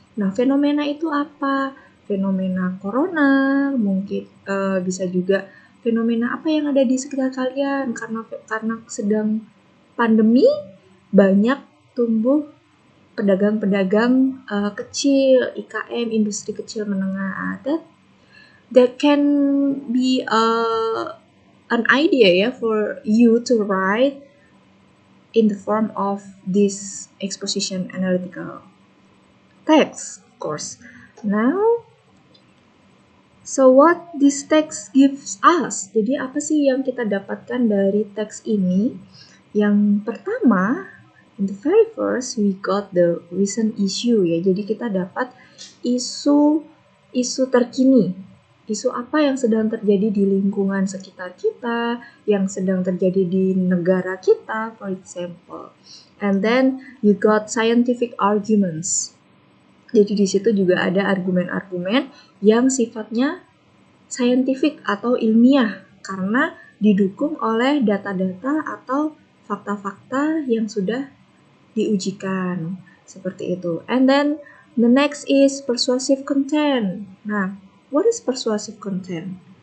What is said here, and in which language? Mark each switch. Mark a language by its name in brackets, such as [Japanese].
[Indonesian] Nah, fenomena itu apa? Fenomena corona, mungkin bisa juga fenomena apa yang ada di sekitar kalian karena sedang pandemi, banyak tumbuh pedagang-pedagang kecil, IKM, industri kecil menengah. [English] That can be an idea ya for you to write in the form of this exposition analytical text, of course. Now, so what this text gives us? [Indonesian] Jadi apa sih yang kita dapatkan dari teks ini? Yang pertama, [English] in the very first, we got the recent issue ya. [Indonesian] Jadi kita dapat isu terkini. Isu apa yang sedang terjadi di lingkungan sekitar kita, yang sedang terjadi di negara kita, [English] for example. And then you got scientific arguments. [Indonesian] Jadi di situ juga ada argumen-argumen yang sifatnya scientific atau ilmiah karena didukung oleh data-data atau fakta-fakta yang sudah diujikan. Seperti itu. [English] And then the next is persuasive content. Nah, what is persuasive content?